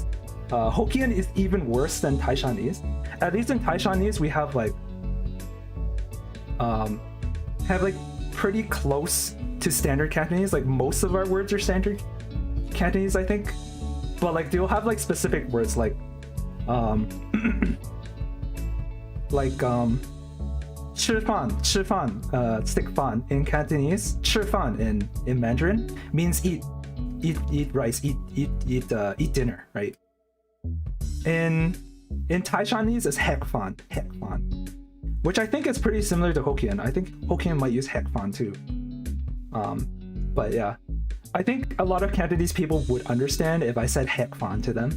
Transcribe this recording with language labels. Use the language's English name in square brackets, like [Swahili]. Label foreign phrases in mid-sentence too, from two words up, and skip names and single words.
[English] Hokkien is even worse than Taishanese. At least in Taishanese, we have like pretty close to standard Cantonese. Like most of our words are standard Cantonese, I think. But like they'll have like specific words like 吃饭, stick fan in Cantonese, 吃饭 in Mandarin means eat rice, eat dinner, right? In Taishanese is hek fan, which I think is pretty similar to Hokkien. I think Hokkien might use hek fan too. But yeah, I think a lot of Cantonese people would understand if I said hek fan to them.